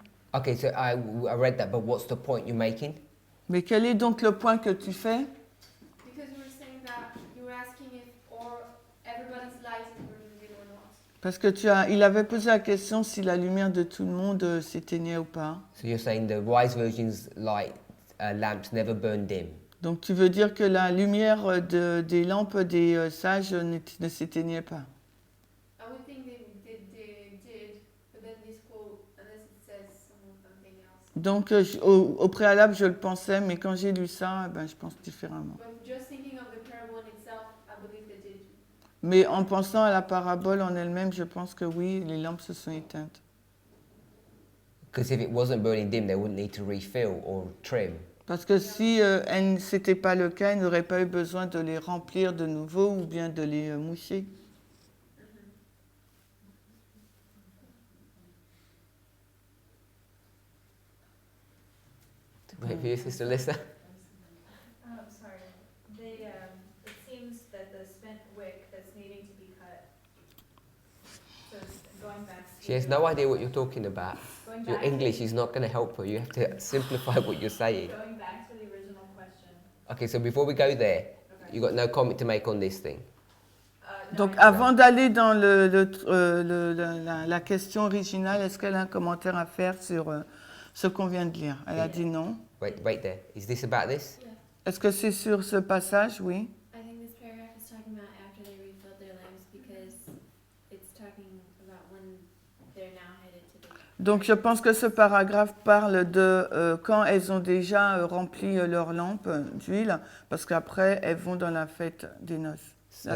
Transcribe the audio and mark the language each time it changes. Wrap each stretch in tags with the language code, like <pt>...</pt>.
<en>Okay, so I read that, but what's the point you're making?</en> <fr>Mais quel est donc le point que tu fais?</fr> <en>Because you were saying that you were asking if everybody's light is burning dim or not.</en> <fr>Parce que il avait posé la question si la lumière de tout le monde s'éteignait ou pas.</fr> <en>So you're saying the wise virgin's light lamps never burn dim.</en> <fr>Donc tu veux dire que la lumière des lampes des sages ne s'éteignait pas.</fr> <en>I would think they did, but then this quote, unless it says something else.</en> <fr>Donc au préalable je le pensais, mais quand j'ai lu ça, je pense différemment.</fr> <en>But just thinking of the parable in itself, I believe they did.</en> <fr>Mais en pensant à la parabole en elle-même, je pense que oui, les lampes se sont éteintes.</fr> <en>Because if it wasn't burning dim, they wouldn't need to refill or trim.</en> <fr>Parce que si c'était pas le cas, ils n'auraient pas eu besoin de les remplir de nouveau ou bien de les moucher.</fr> <en>Wait for you, Sister Lissa. Sorry. It seems that the spent wick that's needing to be cut. So going back. She has no idea what you're talking about. Your English is not going to help her. You have to simplify what you're saying. Going back to the original question. Okay, so before we go there, Okay. you got no comment to make on this thing.</en> <fr>Donc avant d'aller dans la question originale, est-ce qu'elle a un commentaire à faire sur ce qu'on vient de lire? Elle a dit non.</fr> <en>Wait there. Is this about this? Yeah.</en> <fr>Est-ce que c'est sur ce passage? Oui.</fr> <en>I think this paragraph is talking about after they refilled their lamps because it's talking about when they're now headed to the.</en> <fr>Donc je pense que ce paragraphe parle de quand elles ont déjà rempli leur lampe d'huile, parce qu'après elles vont dans la fête des noces, la</fr>